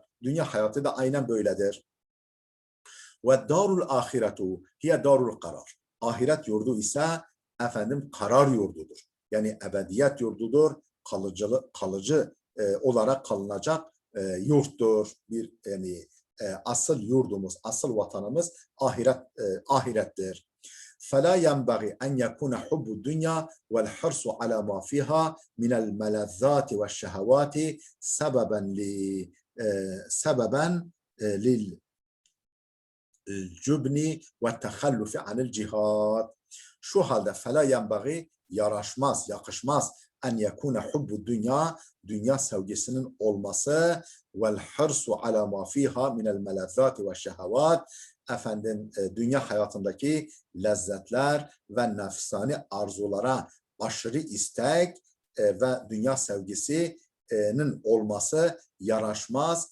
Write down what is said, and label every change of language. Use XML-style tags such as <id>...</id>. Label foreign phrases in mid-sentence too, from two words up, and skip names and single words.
<tr>Dünya hayatı da aynen böyledir.</tr> <ar>والدار الآخرة هي دار القرار.</ar> <tr>Ahiret yurdu ise efendim karar yurdudur. Yani ebediyet yurdudur. Kalıcı olarak kalınacak yurttur. Bir yani asıl yurdumuz, asıl vatanımız ahirettir.</tr> <ar>فلا ينبغي أن يكون حب الدنيا والحرص على ما فيها من الملذات والشهوات سببا للجبن والتخلف عن الجهاد.</ar> <tr>Şu halde</tr> <ar>فلا ينبغي</ar> <tr>yaraşmaz, yakışmaz</tr> <ar>أن يكون حب الدنيا</ar> <tr>sevgisinin olması</tr> <ar>والحرص على ما فيها من الملذات والشهوات</ar> <tr>efendim dünya hayatındaki lezzetler ve nefsani arzulara aşırı istek ve dünya sevgisinin olması yaraşmaz.</tr>